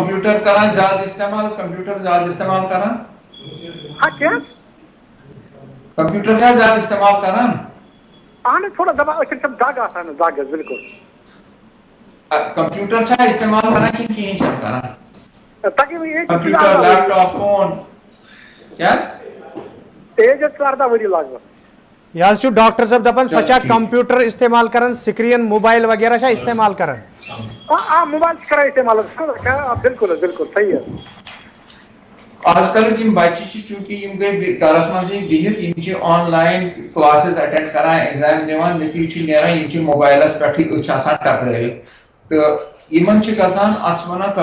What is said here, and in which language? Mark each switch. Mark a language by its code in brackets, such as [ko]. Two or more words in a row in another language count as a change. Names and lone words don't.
[ks] کمپیوٹر کران زیادٕ استعمال کران کیٛاہ کمپیوٹر چھا زیادٕ استعمال کران اہن حظ تھوڑا دپان أچھن چھم دگ آسان دگ حظ بالکل کمپیوٹر چھا استعمال کران کِنہٕ کِہیٖنۍ چھُنہٕ کران تقریباً [en] computer laptop phone کیٛاہ [ks] ایج حظ چھِ 18 ؤری لگ بگ یہ حظ چھُ ڈاکٹر صٲب دپان سۄ چھا کمپیوٹر استعمال کران [en] screen mobile [ks] وغیرہ چھا استعمال کران موبائل چھِ کران استعمال بالکل حظ بالکل صحیح حظ آج کل یِم بچہِ چھِ چوٗنٛکہِ یِم گٔے گرس منٛزٕے بِہِتھ یِم چھِ [en] online classes attend [ks] کران ایگزام دِوان نتیجہِ چھُ نیران یِم چھِ موبائلس پٮ۪ٹھٕے أچھ آسان ٹکرٲیِتھ تہٕ یِمن چھِ گژھان اتھ چھِ ونان